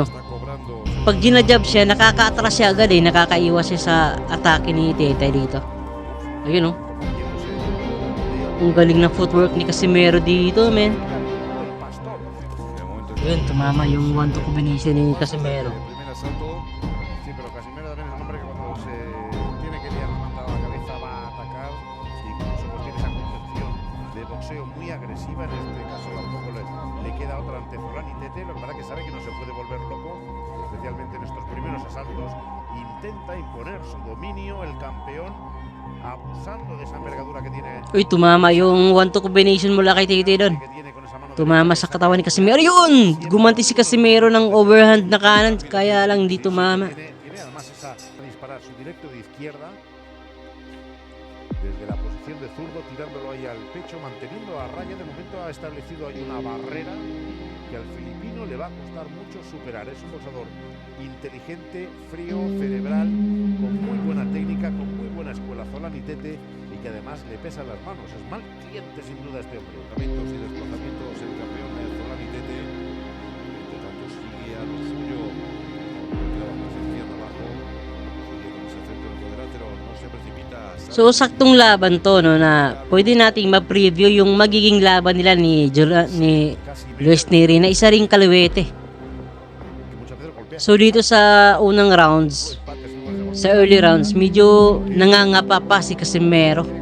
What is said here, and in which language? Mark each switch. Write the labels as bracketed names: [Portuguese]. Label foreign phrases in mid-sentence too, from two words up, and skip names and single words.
[Filipino] Pag ginajab siya, nakaka-atras siya agad eh. Nakakaiwas siya sa atake ni Tete dito. Ayun, no? Ang galing na footwork ni Casimero dito, men. Ayun, tumama yung 1-2 combination ni Casimero. [Spanish] Sí, pero Casimero también es un hombre que cuando se tiene que liar la manda a la cabeza va a atacar, incluso pues tiene esa concepción de boxeo muy agresiva, en este caso tampoco le queda otra ante Zolani Tete, lo que pasa es que sabe que no se puede volver loco, especialmente en estos primeros asaltos, intenta imponer su dominio, el campeón, abusando de esa envergadura que tiene. [Filipino] Uy, tumama yung 1-2 combination mula kay Tete doon. Tumama sa katawan ni Casimero. Yun! Gumanti si Casimero ng overhand na kanan, kaya lang hindi tumama. [Spanish] Tiene además esa disparar su directo de izquierda desde la posición de zurdo, tirándolo ahí al pecho, manteniendo a raya. De momento ha establecido ahí una barrera que al filipino le va a costar mucho superar. Es un boxeador inteligente, frío, cerebral, con muy buena técnica, con muy buena escuela Zolani Tete, y que además le pesan las manos. Es mal cliente sin duda este hombre. Desplazamientos y desplazamientos, el campeón de Zolani Tete, entre tanto sigue a lo suyo, clava más izquierda abajo, sigue con ese centro del cuadrilátero, no se precipita. [Filipino] So, saktong laban to, no, na pwede nating ma-preview yung magiging laban nila ni Luis Neri na isa ring kaliwete. So, dito sa unang rounds, sa [English] early rounds, [Filipino] medyo nangangapa pa si Casimero.